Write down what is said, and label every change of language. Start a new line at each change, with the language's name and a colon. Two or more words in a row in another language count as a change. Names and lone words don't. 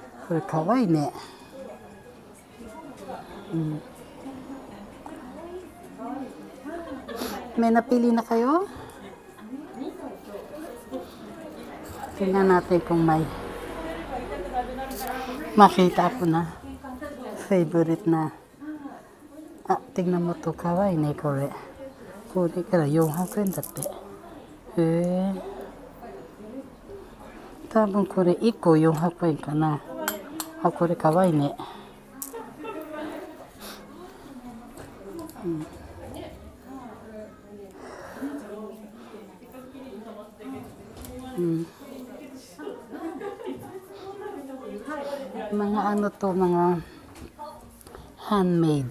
Japanese: これかわいいね。
Filipino: May napili na kayo? Tingnan natin kung may makita ko na favorite na. Tingnan mo to,
Japanese: かわいいね、これ. これから 400円だって。へえ。多分これ1個400円かな。これかわいいね。
Filipino: Mga ano to, mga handmade.